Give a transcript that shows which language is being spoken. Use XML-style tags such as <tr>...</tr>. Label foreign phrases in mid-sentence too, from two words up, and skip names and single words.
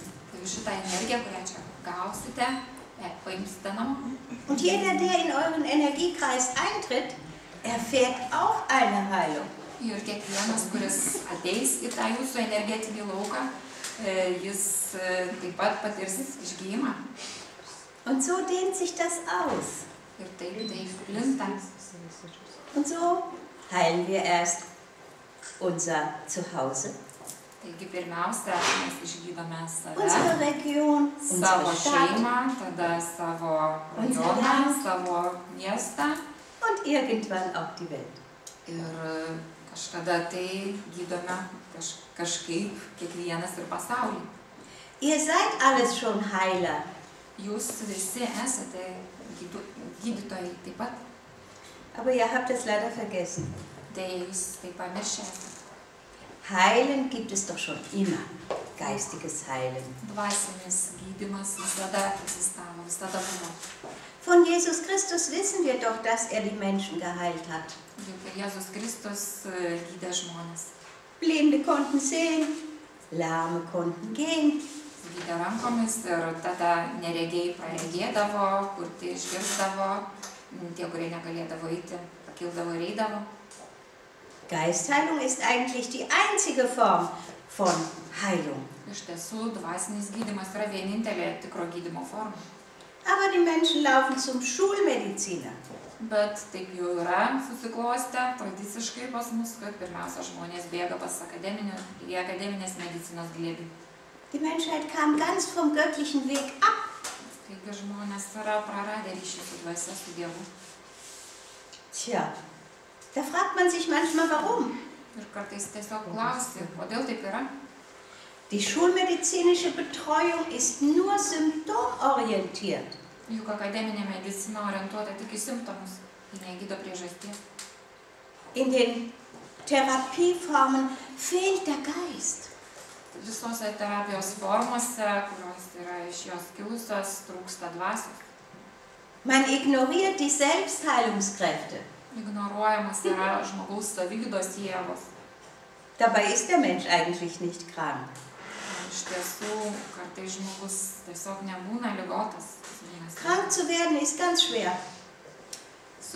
<de>Und jeder, der in euren Energiekreis eintritt, erfährt auch eine Heilung.</de> <lt>Ir kiekvienas, kuris ateis į tą jūsų energetinį lauką, jis taip pat patirs išgijimą.</lt> <de>Und so dehnt sich das aus.</de> <lt>Ir taip plinta.</lt> <de>Und so heilen wir erst unser Zuhause,</de> <lt>Taigi pirmiausia, mes išgydome</lt> <de>unsere</de> <lt>save,</lt> <de>Region,</de> <lt>savo</lt> <de>unsere Stadt</de> <lt>šeimą, tada savo rajoną, savo miestą.</lt> <de>und irgendwann auch die Welt.</de> <lt>Ir kažkada tai gydome kažkaip kiekvienas ir pasaulį.</lt> <de>Ihr seid alles schon Heiler.</de> <lt>Jūs visi esate gydytojai taip pat.</lt> <de>Aber ihr habt es leider vergessen.</de> <lt>Deja, jūs taip pamiršėte.</lt> <de>Heilen gibt es doch schon immer. Geistiges Heilen.</de> <lt>Dvasinis gydymas visada egzistavo, visada buvo.</lt> <de>Von Jesus Christus wissen wir doch, dass er die Menschen geheilt hat.</de> <lt>Juk Jėzus Kristus gydė žmonės.</lt> <de>Blinde konnten sehen, Lahme konnten gehen.</de> <lt>Gydė rankomis ir tada neregiai praregėdavo, kurti išgirzdavo, tie, kurie negalėdavo eiti, pakildavo ir eidavo.</lt> <de>Geistheilung ist eigentlich die einzige Form von Heilung.</de> <lt>Iš tiesų, dvasinis gydymas yra vienintelė tikro gydymo forma.</lt> <de>Aber die Menschen laufen zum Schulmediziner.</de> <lt>Bet taip jau yra susiklostę tradiciškai pas mus, kad pirmiausia žmonės bėga pas akademinės medicinos glėbį.</lt> <de>Die Menschheit kam ganz vom göttlichen Weg ab.</de> <lt>Taigi žmonės yra praradę ryšį su dvasia, su Dievu.</lt> <de>Tja, da fragt man sich manchmal, warum.</de> <lt>Ir kartais tiesiog klausi, kodėl taip yra.</lt> <de>Die schulmedizinische Betreuung ist nur symptomorientiert.</de> <lt>Juk akademinė medicina orientuota tik į simptomus, ji negydo priežasties.</lt> <de>In den Therapieformen fehlt der Geist.</de> <lt>Visose terapijos formose, kurios yra iš jos kilusios, trūksta dvasios.</lt> <de>Man ignoriert die Selbstheilungskräfte.</de> <lt>Ignoruojamas yra žmogaus savigydos jėgos.</lt> <de>Dabei ist der Mensch eigentlich nicht krank.</de> <lt>Iš tiesų, kartais žmogus tiesiog nebūna ligotas.</lt> <de>Krank zu werden ist ganz schwer.</de>